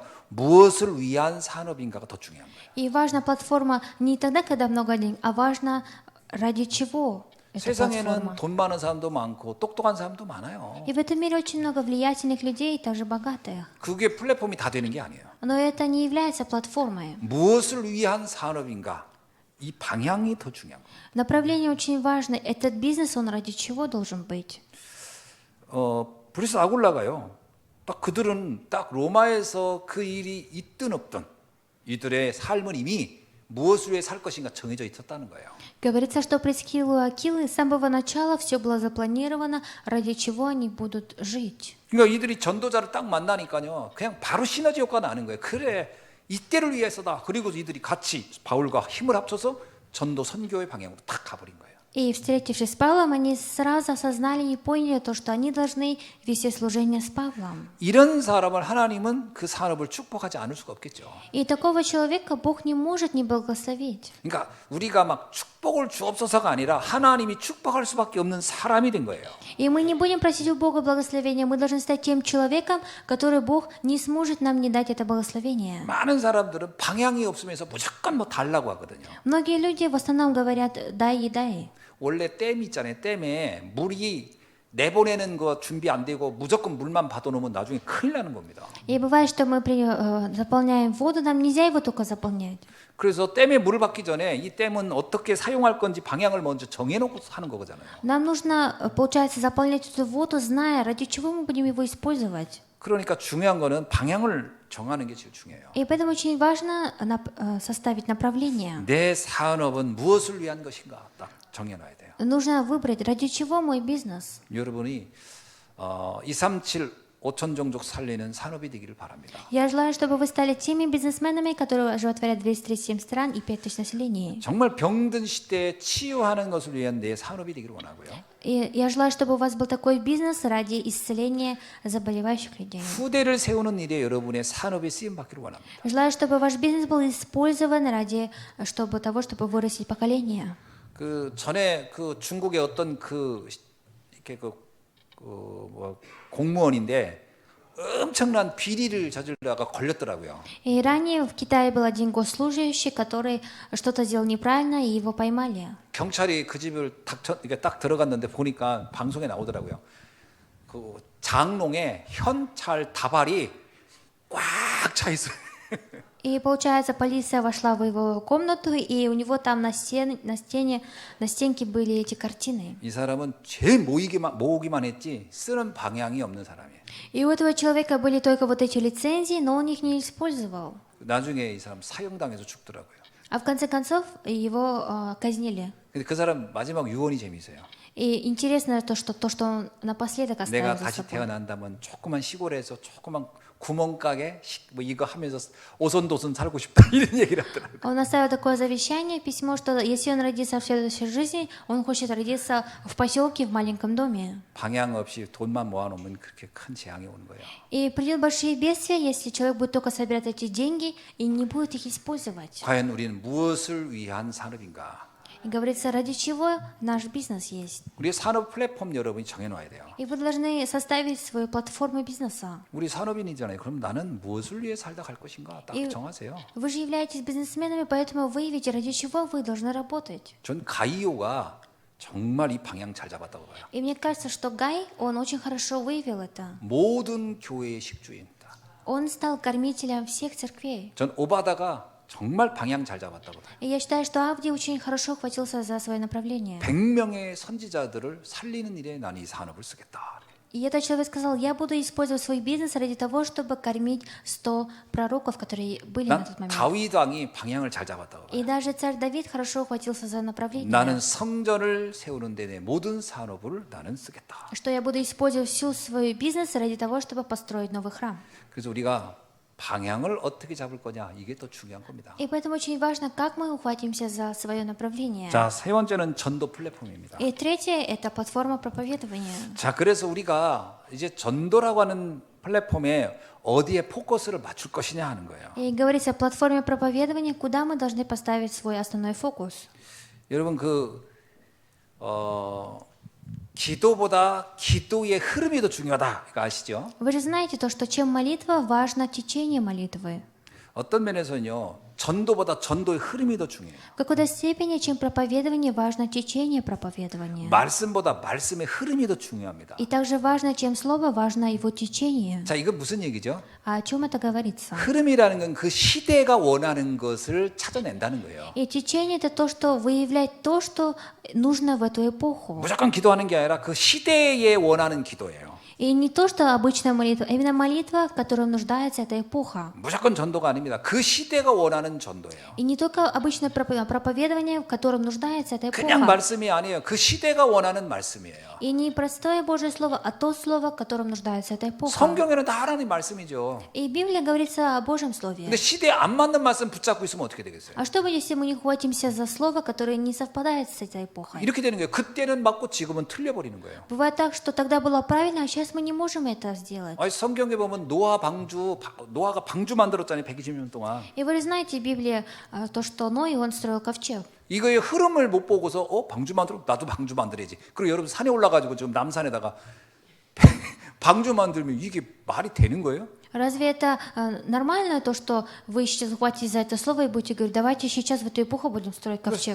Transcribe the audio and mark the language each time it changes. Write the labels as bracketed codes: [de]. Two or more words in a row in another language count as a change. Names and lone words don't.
[ko] 무엇을 위한 산업인가가 더 중요한 거예요. [ru] И важна платформа не тогда, когда много денег, а важно ради чего эта [ko] 세상에는 [ru] платформа. [ko] 돈 많은 사람도 많고 똑똑한 사람도 많아요. [ru] И в этом мире очень много влиятельных людей, и также богатых. [ko] 그게 플랫폼이 다 되는 게 아니에요. [ru] Но это не является платформой. [ko] 무엇을 위한 산업인가? 이 방향이 더 중요한 거예요. [ru] Направление очень важно. Этот бизнес, он ради чего должен быть? [ko] 브리스 아굴라가요. 딱 그들은 딱 로마에서 그 일이 있든 없든 이들의 삶은 이미 무엇을 위해 살 것인가 정해져 있었다는 거예요. [ru] Говорится, что Прискилу и Акилы с самого начала все было запланировано, ради чего они будут жить. [ko] 그러니까 이들이 전도자를 딱 만나니까요, 그냥 바로 시너지 효과가 나는 거예요. 그래, 이때를 위해서다. 그리고 이들이 같이 바울과 힘을 합쳐서 전도 선교의 방향으로 딱 가버린 거예요. [ru] И, встретившись с Павлом, они сразу осознали и поняли то, что они должны вести служение с Павлом. [ko] 이런 사람을 하나님은 그 산업을 축복하지 않을 수가 없겠죠. [ru] И такого человека Бог не может не благословить. [ko] 그러니까 우리가 막 축복을 주옵소서가 아니라 하나님이 축복할 수밖에 없는 사람이 된 거예요. [ru] И мы не будем просить у Бога благословения, мы должны стать тем человеком, который Бог не сможет нам не дать это благословение. [ko] 많은 사람들은 방향이 없으면서 무조건 뭐 달라고 하거든요. [ru] Многие люди в основном говорят «дай и дай». [ko] 원래 댐 있잖아요. 댐에 물이 내보내는 거 준비 안 되고 무조건 물만 받아놓으면 나중에 큰일 나는 겁니다. [ru] И бывает, что мы заполняем воду, нам нельзя его только заполнять. [ko] 그래서 댐에 물을 받기 전에 이 댐은 어떻게 사용할 건지 방향을 먼저 정해놓고 하는 거잖아요. [ru] Нам нужно, получается, заполнять эту воду, зная, ради чего мы будем его использовать. [ko] 그러니까 중요한 거는 방향을 정하는 게 제일 중요해요. [ru] И поэтому очень важно составить направление. [ko] 내 산업은 무엇을 위한 것인가 딱 정해놔야 돼요. [ru] Нужно выбрать, ради чего мой бизнес. [ko] 여러분이 237 5천 종족 살리는 산업이 되기를 바랍니다. [ru] Я желаю, чтобы вы стали теми бизнесменами, которые животворят 237 стран и 5000 населений. [ko] 정말 병든 시대에 치유하는 것을 위한 내 산업이 되기를 원하고요. [ru] И я желаю, чтобы у вас был такой бизнес ради исцеления заболевающих людей. [ko] 후대를 세우는 일에 여러분의 산업이 쓰임 받기를 원합니다. [ru] Желаю, чтобы ваш бизнес был использован ради того, чтобы вырастить поколение. [ko] 그 전에 그 중국의 어떤 이렇게 공무원인데 엄청난 비리를 저질러다가 걸렸더라고요. [ru] И ранее в Китае был один госслужащий, который что-то сделал неправильно, и его поймали. [ko] 경찰이 그 집을 딱 들어갔는데 보니까 방송에 나오더라고요. 그 장롱에 현찰 다발이 꽉 차 있어요. [ru] И получается, полиция вошла в его комнату, и у него там на стенке были эти картины. [ko] 이 사람은 제일 모으기만 했지 쓰는 방향이 없는 사람이에요. [ru] И у этого человека были только вот эти лицензии, но он их не использовал. [ko] 나중에 이 사람 사형당해서 죽더라고요. [ru] А в конце концов его казнили. [ko] 근데 그 사람 마지막 유언이 재미있어요. [ru] И интересно то, что он напоследок [ko] 내가 [ru] оставил за [ko] 다시 [ru] собой. [ko] 태어난다면 조그만 시골에서 조그만 구멍가게 뭐 이거 하면서 오손도손 살고 싶다 이런 얘기를 하더라고요. [ru] Он оставил такое завещание, письмо, что если он родится в следующей жизни, он хочет родиться в поселке, в маленьком доме. [ko] 방향 없이 돈만 모아놓으면 그렇게 큰 재앙이 오는 거예요. [ru] И придет большие бедствия, если человек будет только собирать эти деньги и не будет их использовать. [ko] 과연 우리는 무엇을 위한 산업인가? [ru] И говорится, ради чего наш бизнес есть. [ko] 우리의 산업 플랫폼 여러분이 정해놔야 돼요. [ru] И вы должны составить свою платформу бизнеса. [ko] 우리 산업인이잖아요. 그럼 나는 무엇을 위해 살다 갈 것인가 딱 [ru] И [ko] 정하세요. [ru] вы же являетесь бизнесменами, поэтому выявите, ради чего вы должны работать. [ko] 전 가이오가 정말 이 방향 잘 잡았다고 봐요. [ru] И мне кажется, что Гай, он очень хорошо выявил это. [ko] 모든 교회의 식주인입니다. [ru] Он стал кормителем всех церквей. [ko] 전 오바다가 정말 방향 잘 잡았다고 봐요. [ru] И я считаю, что Авдий очень хорошо хватился за свое направление. [ko] 100명의 선지자들을 살리는 일에 나는 이 산업을 쓰겠다. [ru] И этот человек сказал, я буду использовать свой бизнес ради того, чтобы кормить 100 пророков, которые были на [ko] 난 [ru] тот момент. [ko] 다윗 왕이 방향을 잘 잡았다고 봐요. [ru] И даже царь Давид хорошо ухватился за направление. [ko] 나는 성전을 세우는 데 내 모든 산업을 나는 쓰겠다. [ru] Что я буду использовать всю свой бизнес ради того, чтобы построить новый храм. [ko] 그래서 우리가 방향을 어떻게 잡을 거냐 이게 더 중요한 겁니다. [ru] И поэтому очень важно, как мы ухватимся за свое направление. [ko] 자, 세 번째는 전도 플랫폼입니다. [ru] И третье – это платформа проповедования. [ko] 자, 그래서 우리가 이제 전도라고 하는 플랫폼에 어디에 포커스를 맞출 것이냐 하는 거예요. [ru] И говорится о платформе проповедования, куда мы должны поставить свой основной фокус. [ko] 여러분 기도보다 기도의 흐름이 더 중요하다. 이거 아시죠? [ru] Вы же знаете то, что чем молитва, важно течение молитвы. [ko] 어떤 면에서는요. 전도보다 전도의 흐름이 더 중요해요. [ru] В какой-то степени, чем проповедование, важно течение проповедования. [ko] 말씀보다 말씀의 흐름이 더 중요합니다. [ru] И также важно, чем слово, важно его течение. [ko] 자, 이거 무슨 얘기죠? [ru] А о чем это говорится? [ko] 흐름이라는 건 그 시대가 원하는 것을 찾아낸다는 거예요. [ru] И течение – это то, что выявляет то, что нужно в эту эпоху. [ko] 무조건 기도하는 게 아니라 그 시대에 원하는 기도예요. [ru] И не то, что обычная молитва, а именно молитва, в которой нуждается эта эпоха. [ko] 무조건 전도가 아닙니다. 그 시대가 원하는 전도예요. [ru] И не только обычное проповедование, в котором нуждается эта [ko] 그냥 [ru] эпоха. [ko] 말씀이 아니에요. 그 시대가 원하는 말씀이에요. [ru] И не простое Божье Слово, а то Слово, в котором нуждается эта эпоха. [ko] 성경에는 다 하나님 말씀이죠. [ru] И в Библии говорится о Божьем Слове. [ko] 근데 시대에 안 맞는 말씀 붙잡고 있으면 어떻게 되겠어요? [ru] А что будет, если мы не хватимся за Слово, которое не совпадает с этой эпохой? [ko] 이렇게 되는 거예요. 그때는 맞고 지금은 틀려버리는 거예요. [ru] Бывает так, что тогда было правильно, а сейчас мы не можем это сделать. [ko] 아니, 성경에 보면 노아가 방주 만들었잖아요. 120년 동안. [ru] И вы знаете в Библии то, что Ной, он строил ковчег. [ko] 이거의 흐름을 못 보고서 방주 만들어 나도 방주 만들어야지. 그리고 여러분 산에 올라가지고 지금 남산에다가 방주 만들면 이게 말이 되는 거예요? [ru] Разве это нормально, то, что вы сейчас хватитесь за это слово и будете говорить, давайте сейчас в эту эпоху будем строить ковчег?